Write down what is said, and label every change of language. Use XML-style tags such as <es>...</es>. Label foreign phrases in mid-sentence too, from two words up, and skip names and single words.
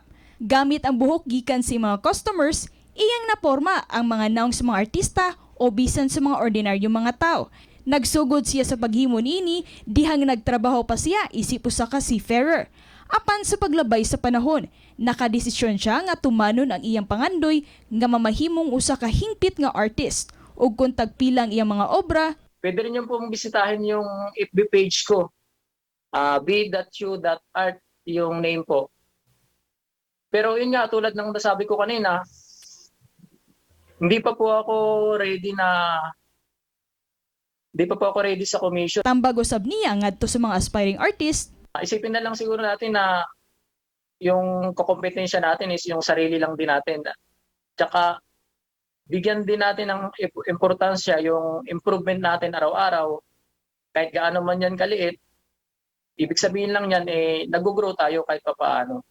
<ceb>Gamit ang buhok gikan sa mga customers, iyang naporma ang mga naong sa mga artista o bisan sa mga ordinaryong mga tao. Nagsugod siya sa paghimo niini, dihang nagtrabaho pa siya isip usa ka si Ferrer. Apan sa paglabay sa panahon, nakadesisyon siya nga tumanon ang iyang pangandoy nga mamahimong usa ka hingpit nga artist ug kung tagpilang iyang mga obra.</ceb> <tl>Pwede rin yung pong bisitahin yung FB page ko. Be.you.art yung name po. Pero yun nga, tulad ng nasabi ko kanina, hindi pa po ako ready sa commission.</tl> <ceb>Tambag usab niya ngadto sa mga aspiring artist.</ceb> <tl>Isipin na lang siguro natin na yung kakompetensya natin is yung sarili lang din natin. Tsaka bigyan din natin ng importansya yung improvement natin araw-araw. Kahit gaano man yan kaliit, ibig sabihin lang yan, nag-grow tayo kahit papaano.</tl>